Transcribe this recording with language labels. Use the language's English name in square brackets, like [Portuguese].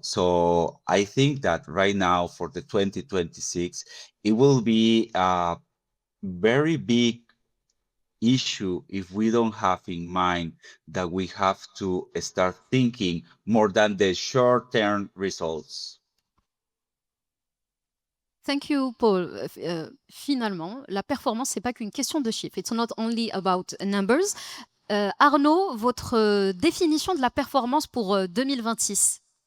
[English] So I think that right now for the 2026, it will be a very big issue if we don't have in mind that we have to start thinking more than the short-term results. Thank you, Paul. [French] Finalement, la performance, c'est pas qu'une question de chiffres. [English] It's not only about numbers. [French] Arnaud, votre définition de la performance pour 2026?